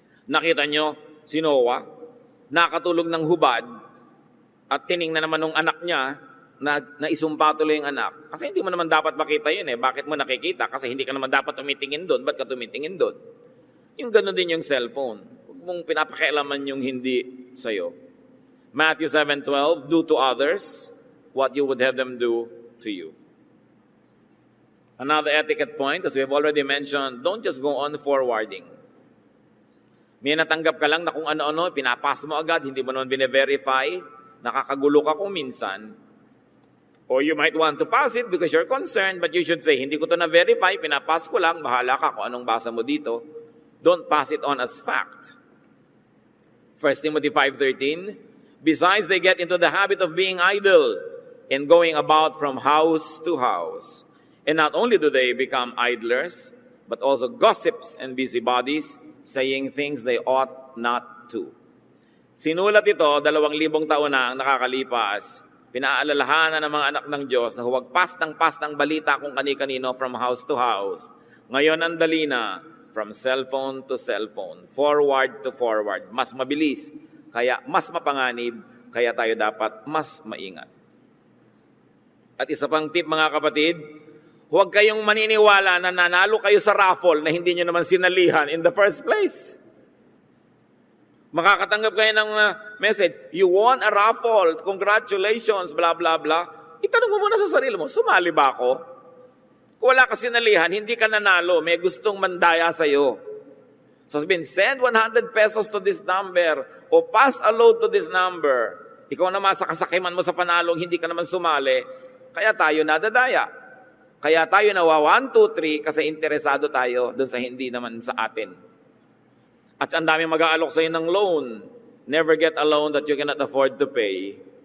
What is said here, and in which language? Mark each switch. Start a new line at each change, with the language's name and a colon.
Filipino: Nakita nyo, si Noah, nakatulog ng hubad, at tiningnan naman ng anak niya, na isumpa tuloy yung anak. Kasi hindi mo naman dapat makita yun eh. Bakit mo nakikita? Kasi hindi ka naman dapat tumitingin doon. Ba't ka tumitingin doon? Yung gano'n din yung cellphone. Huwag mong pinapakialaman yung hindi sa'yo.
English: Matthew 7:12, do to others what you would have them do to you. Another etiquette point, as we have already mentioned, don't just go on forwarding.
Filipino: May natanggap ka lang na kung ano-ano, pinapas mo agad, hindi mo naman bine-verify, nakakagulo ka kung minsan.
English: Or you might want to pass it because you're concerned, but you should say,
Filipino: hindi ko to na-verify, pinapas ko lang, bahala ka kung anong basa mo dito.
English: Don't pass it on as fact. 1 Timothy 5:13, besides they get into the habit of being idle and going about from house to house. And not only do they become idlers, but also gossips and busybodies, saying things they ought not to.
Filipino: Sinulat ito, 2,000 taon na ang nakakalipas. Pinaalalahanan ng mga anak ng Diyos na huwag pastang balita kung kani-kanino
English: from house to house.
Filipino: Ngayon ang dali na,
English: from cellphone to cellphone, forward to forward.
Filipino: Mas mabilis, kaya mas mapanganib, kaya tayo dapat mas maingat. At isa pang tip mga kapatid, huwag kayong maniniwala na nanalo kayo sa raffle na hindi nyo naman sinalihan
English: in the first place.
Filipino: Makakatanggap kayo ng message,
English: you won a raffle, congratulations, blah, blah, blah.
Filipino: Itanong mo muna sa sarili mo, sumali ba ako? Kung wala ka sinalihan, hindi ka nanalo, may gustong mandaya sa'yo. Sabihin,
English: send 100 pesos to this number o pass a load to this number.
Filipino: Ikaw naman sa kasakiman mo sa panalong, hindi ka naman sumali, kaya tayo nadadaya. Kaya tayo nawa 1, 2, 3 kasi interesado tayo dun sa hindi naman sa atin. At ang dami mag-aalok sa'yo ng loan.
English: Never get a loan that you cannot afford to pay.